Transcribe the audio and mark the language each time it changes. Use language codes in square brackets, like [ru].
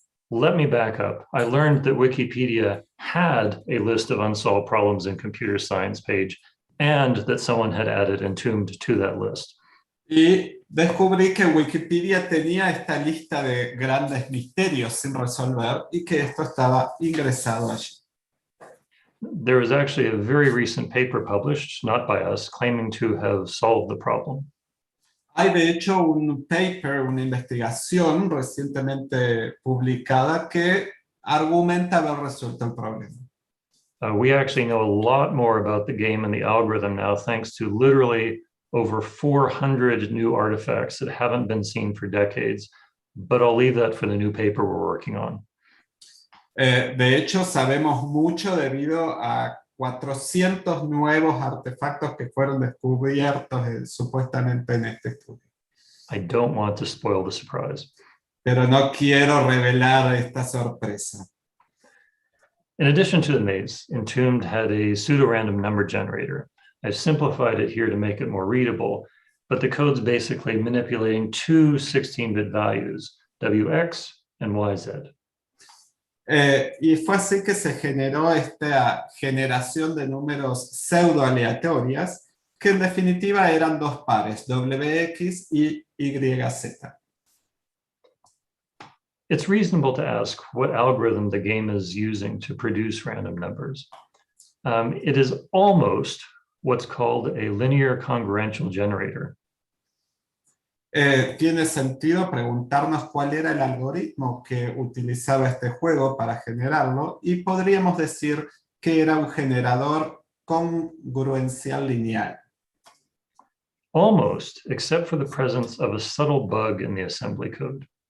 [en] Let me back up. I learned that Wikipedia had a list of unsolved problems in computer science page, and that someone had added Entombed to that list. [es] Y descubrí que Wikipedia tenía esta lista de grandes misterios sin resolver y que esto estaba ingresado allí. [en] There was actually a very recent paper published, not by us, claiming to have solved the problem. [es] Hay de hecho un paper, una investigación recientemente publicada que argumenta haber resuelto el problema. [en] We actually know a lot more about the game and the algorithm now, thanks to literally over 400 new artifacts that haven't been seen for decades, but I'll leave that for the new paper we're working on. [es] De hecho, sabemos mucho debido a 400 nuevos artefactos que fueron descubiertos supuestamente en este estudio. [en] I don't want to spoil the surprise. [es] pero no quiero revelar esta sorpresa. [en] In addition to the maze, Entombed had a pseudo-random number generator. I've simplified it here to make it more readable, but the code's basically manipulating two 16-bit values, WX and YZ. [es] Y fue así que se generó esta generación de números pseudo aleatorias, que en definitiva eran dos pares, WX y YZ. [en] It's reasonable to ask what algorithm the game is using to produce random numbers. It is almost what's called a linear congruential generator. [es] Tiene sentido preguntarnos cuál era el algoritmo que utilizaba este juego para generarlo, y podríamos decir que era un generador congruencial lineal. [en] Almost, except for the presence of a subtle bug in the assembly code.